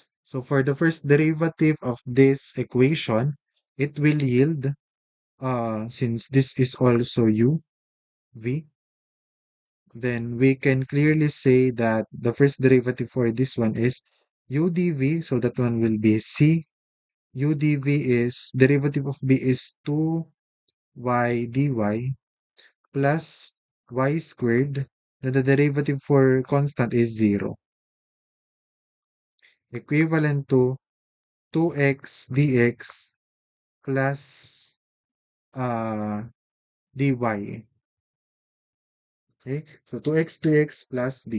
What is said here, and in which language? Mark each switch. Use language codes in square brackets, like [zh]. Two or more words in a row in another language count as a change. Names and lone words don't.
[en] So for the first derivative of this equation, it will yield, since this is also u, v, then we can clearly say that the first derivative for this one is u dv, so that one will be c. U dv is, derivative of b is 2y dy plus y squared. Then the derivative for constant is 0, equivalent to 2x dx plus dy. Okay, so 2x dx plus dy.